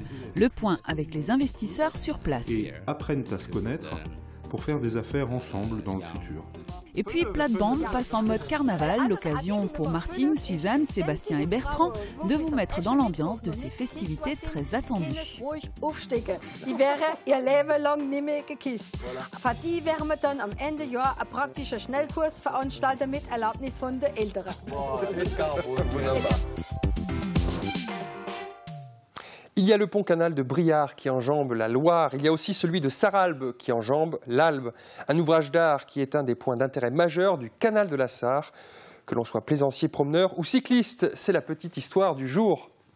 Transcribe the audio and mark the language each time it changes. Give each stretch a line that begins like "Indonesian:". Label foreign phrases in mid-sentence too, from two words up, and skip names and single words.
French: Le point avec les investisseurs sur place. Et apprennent à se connaître pour faire des affaires ensemble dans le futur. Et puis Plate-Bande passe en mode carnaval, l'occasion pour Martine, Suzanne, Sébastien et Bertrand de vous mettre dans l'ambiance de ces festivités très attendues.
German: Die wäre ihr Leben lang nicht mehr geküsst. Für die werden wir dann am Ende Jahr einen praktischen Schnellkurs veranstalten mit Erlaubnis von den Eltern.
French: Il y a le pont-canal de Briare qui enjambe la Loire. Il y a aussi celui de Sarralbe qui enjambe l'Albe. Un ouvrage d'art qui est un des points d'intérêt majeurs du canal de la Sarre. Que l'on soit plaisancier, promeneur ou cycliste, c'est la petite histoire du jour.